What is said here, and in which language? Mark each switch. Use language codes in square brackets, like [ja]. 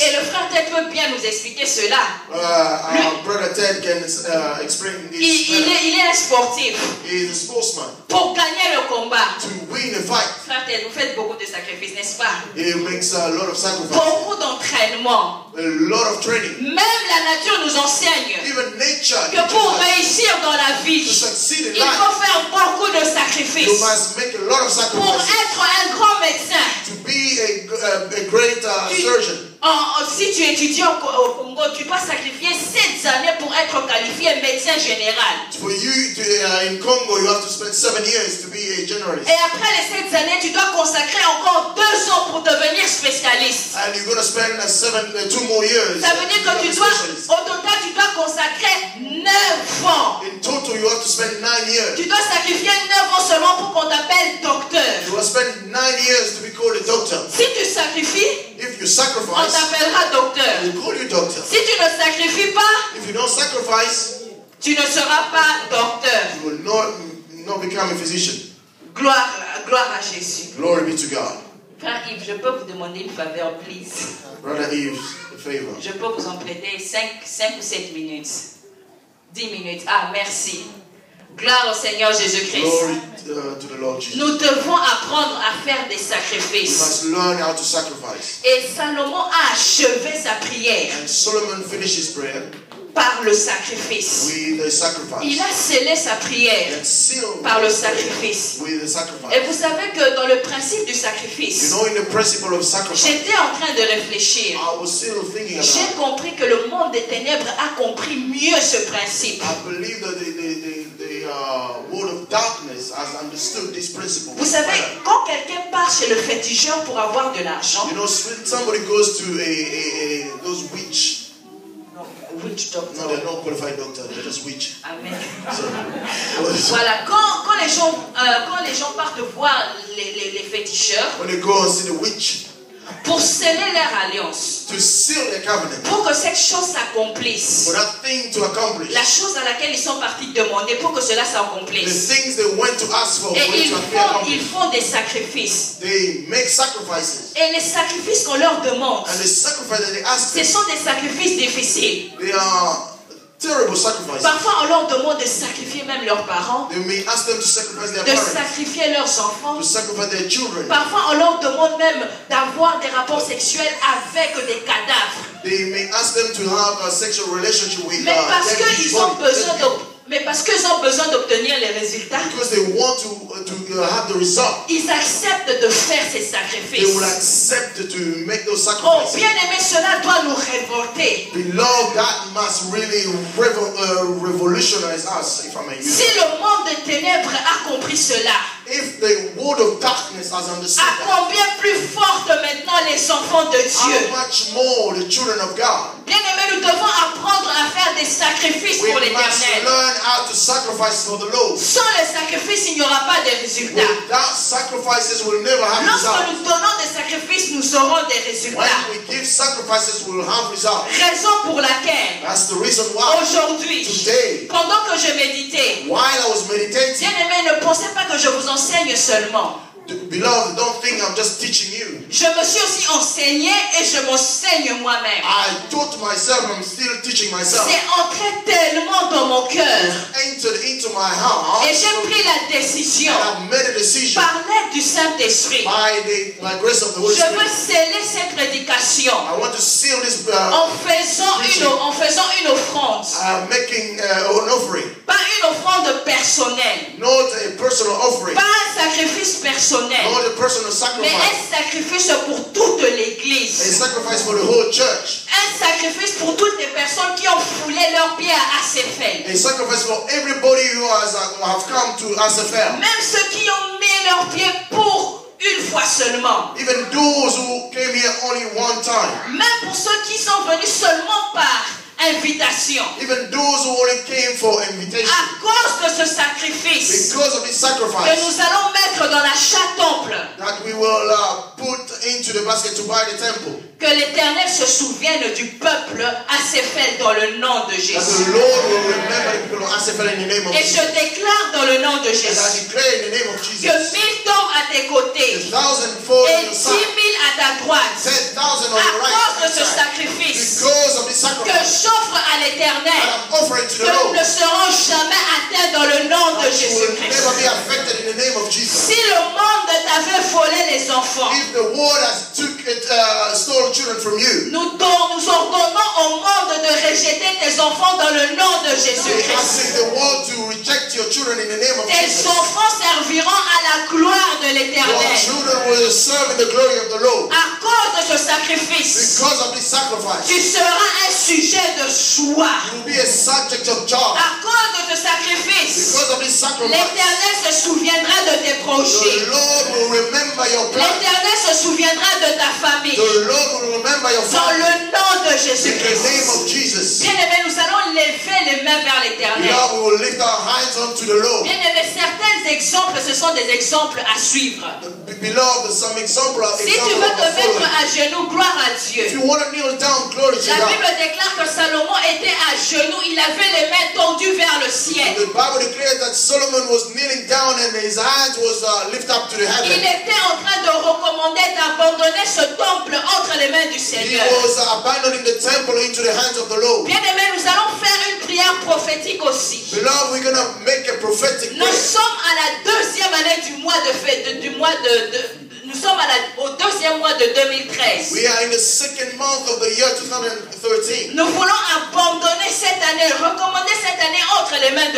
[fr] Et le frère Ted peut bien nous expliquer cela. [en] Our brother Ted can explain this. [fr] Il est un sportif. [en] He is a sportsman. [fr] Pour gagner le combat, [en] To win a fight, [fr] frère Ted, vous faites beaucoup de sacrifices, n'est-ce pas? [en] he makes a lot of sacrifice, [fr] Beaucoup d'entraînement. [en] a lot of training. [fr] Même la nature nous enseigne [en] Even nature [fr] que pour [en] teaches us [fr] réussir dans la [en] to [fr] vie, [en] succeed in [fr] il [en] life. [fr] faut faire beaucoup de [en] You [fr] sacrifices. [en] must make a lot of [fr] Pour [en] sacrifices [fr] être un grand médecin, [en] to be a great surgeon. [fr] si tu étudies au Congo, tu dois sacrifier 7 années pour être qualifié médecin général. [en] For you to, in Congo, you have to spend 7 years to be a generalist. [fr] Et après les 7 années, tu dois consacrer encore 2 ans pour devenir spécialiste. [en] And you're going to spend 2 more years. [fr] Ça veut dire que tu dois, au total, tu dois consacrer 9 ans. [en] In total, you have to spend 9 years. [fr] Tu dois sacrifier 9 ans seulement pour qu'on t'appelle docteur. [en] You will spend 9 years to be called a doctor. [fr] Si tu sacrifies, [en] If you [fr] on [en] sacrifice, [fr] t'appellera docteur. [en] we'll call you doctor. [fr] Si tu ne sacrifies pas, [en] If you don't sacrifice, [fr] tu ne seras pas docteur. [en] you will not become a physician. [fr] Gloire à Jésus. [en] Glory be to God. [fr] Frère Yves, je peux vous demander une faveur, please. [en] Brother Yves, a favor. [fr] Je peux vous en prêter 5 ou 7 minutes. [en] 10 minutes. [fr] Ah, merci. Gloire au Seigneur Jésus-Christ. [en] Glory to the Lord Jesus. [fr] Nous devons apprendre à faire des [en] We [fr] sacrifices. [en] must learn how to sacrifice. [fr] Et Salomon a achevé sa prière [en] And Solomon finished his prayer [fr] par le sacrifice. [en] with a sacrifice. [fr] Il a scellé sa prière [en] And sealed [fr] par le sacrifice. [en] with a [fr] Et [en] sacrifice. [fr] vous savez que dans le principe du [en] You [fr] sacrifice, [en] know, in the principle of sacrifice, [fr] j'étais en train de réfléchir. [en] I was still thinking [fr] J'ai [en] about it. [fr] compris que le monde des ténèbres a compris mieux ce principe. [en] I believe that the world of darkness has understood this principle. [fr] Vous savez, quand quelqu'un part chez le féticheur pour avoir de l'argent, [en] You know, when somebody goes to those witch. witch No, doctor. they're not qualified doctors. They're just witch. Amen. So, [fr] Voilà, quand les gens partent voir les féticheurs, [en] when they go and see the witch, [fr] pour sceller leur alliance, [en] to seal their covenant, [fr] pour que cette chose s'accomplisse. [en] for that thing to accomplish. [fr] La chose à laquelle ils sont partis demander pour que cela [en] The [fr] s'accomplisse. [en] things they went to ask for [fr] Et [en] it to be accomplished. [fr] ils font des sacrifices. [en] They make sacrifices. [fr] Et les sacrifices qu'on leur demande, [en] And the sacrifice that they ask [fr] ce [en] for, [fr] sont des sacrifices difficiles. [en] they are terrible sacrifices. [fr] Parfois, on leur demande de sacrifier même leurs parents, [en] They may ask them to sacrifice their [fr] de [en] parents, [fr] sacrifier leurs enfants. [en] to sacrifice their children. [fr] Parfois, on leur demande même d'avoir des rapports sexuels avec des cadavres. [en] They may ask them to have a sexual relationship with [fr] Mais parce [en] dead [fr] qu'ils ont [en] body, [fr] besoin [en] dead people. [fr] mais parce qu'ils ont besoin d'obtenir les résultats, [en] Because they want to have the result. [fr] ils acceptent de faire ces [en] They will [fr] sacrifices. [en] accept to make those Oh, sacrifices. [fr] bien aimé, cela doit nous révolter. [en] Beloved, that must really revolutionize us, if I may use [fr] Si [en] it. [fr] le monde des ténèbres a compris cela, [en] If the world of darkness has understood [fr] à [en] that, [fr] combien plus forte maintenant les enfants de Dieu. [en] how much more the children of God? [fr] Bien aimé, nous devons apprendre à faire des sacrifices [en] We [fr] pour [en] must [fr] l'éternel. [en] learn how to sacrifice for the Lord. [fr] Sans les sacrifices, il n'y aura pas de résultats. [en] Without sacrifices, we'll never have [fr] Lorsque [en] results. [fr] nous donnons des sacrifices, nous aurons des [en] When [fr] résultats. [en] we give sacrifices, we'll have results. [fr] Raison pour laquelle, [en] That's the reason why [fr] aujourd'hui, [en] today, [fr] pendant que je méditais, [en] while I was meditating, [fr] bien aimé, ne pensez pas que je vous enseigne seulement. [en] beloved, don't think I'm just teaching you. [fr] Je me suis aussi enseigné et je m'enseigne moi-même. [en] I taught myself, I'm still teaching myself. [fr] C'est entré tellement dans mon cœur. [en] Entered into my heart, [fr] Et j'ai pris la décision, [en] and I've made a decision [fr] par l'aide du Saint-Esprit, [en] by grace of the Holy [fr] je veux [en] Spirit. [fr] sceller cette prédication [en] I want to seal this [fr] en faisant une offrande. [en] making an offering, [fr] Pas une offrande personnelle, [en] not a personal offering, [fr] pas un sacrifice personnel, [en] not a personal [fr] mais [en] sacrifice, [fr] un sacrifice pour toute [en] a [fr] l'Église. [en] sacrifice for the whole church, [fr] Un sacrifice pour toutes les personnes qui ont foulé leurs pieds à Asséphel. [en] a sacrifice for everybody who have come to SFL, [fr] Même ceux qui ont mis leurs pieds pour une fois seulement. [en] even those who came here only one time, [fr] Même pour ceux qui sont venus seulement par invitation. [en] even those who only came for invitation. [fr] À cause de ce sacrifice [en] Because of this [fr] que [en] sacrifice [fr] nous allons mettre dans l'achat temple, [en] that we will put into the basket to buy the temple, [fr] que l'Éternel se souvienne du peuple Asséphel dans le nom de [en] that [fr] Jésus. [en] the Lord will remember the people of SFL in the name of [fr] Et je [en] Jesus. [fr] déclare dans le nom de [en] And I [fr] Jésus [en] declare in the name of [fr] que [en] Jesus, [fr] 1000 tombent à tes côtés [en] 1,000 fall [fr] et [en] on your [fr] 10 [en] side, [fr] 000 à ta droite [en] 10,000 on [fr] à [en] your right [fr] cause de ce [en] side, [fr] sacrifice [en] because of this [fr] que [en] sacrifice [fr] j'offre à [en] that [fr] l'Éternel, [en] I'm offering to [fr] que [en] the [fr] nous [en] Lord. [fr] ne serons jamais atteints dans le nom de [en] You will [fr] Jésus-Christ. [en] never be affected in the name of Jesus. [fr] Si le monde t'avait volé les enfants, [en] If the world has stole children from you, [fr] nous ordonnons au monde de rejeter tes enfants dans le nom de [en] we [fr] Jésus-Christ. [en] ask the world to reject your children in the name of [fr] Tes [en] Jesus. [fr] enfants serviront à la gloire de [en] Your [fr] l'Éternel. [en] children will serve in the glory of the Lord. [fr] À cause de ce sacrifice, [en] Because of this sacrifice, [fr] tu seras un sujet de joie. [en] you will be a subject of joy. [fr] À cause de ce sacrifice, [en] Because of this sacrifice, [fr] l'Éternel se souviendra de tes projets. [en] the Lord will remember your plan. [fr] L'Éternel se souviendra de ta famille. [en] The Lord will remember your [fr] Dans [en] family. [fr] le nom de [en] In the name [fr] Jésus-Christ. [en] of Jesus. [fr] Bien-aimés, nous allons lever les mains vers l'Éternel. [en] Now we will lift our hands unto the Lord. [fr] Bien-aimés, certains exemples, ce sont des exemples à suivre. [en] Beloved, some example of [fr] Si tu veux te mettre [en] following. [fr] à genoux, gloire à [en] If [fr] Dieu. [en] you want to kneel down, glory to [fr] La [en] God. [fr] Bible déclare que Salomon était à genoux, il avait les mains tendues vers le ciel. [en] The Bible declares that Solomon was kneeling down and his hands was lifted up to the [fr] Il [en] heaven. [fr] était en train de recommander d'abandonner ce temple entre les mains du [en] He [fr] Seigneur. [en] was abandoning the temple into the hands of the Lord. [fr] Bien-aimés, nous allons faire une prière prophétique aussi. [en] Beloved, we're going to make a prophetic [fr] Nous [en] prayer. [fr] sommes à la deuxième année du mois de fête, nous sommes au deuxième mois de 2013. [en] We are in the second month of the year 2013. [fr] Nous voulons abandonner cette année, recommander cette année entre les mains de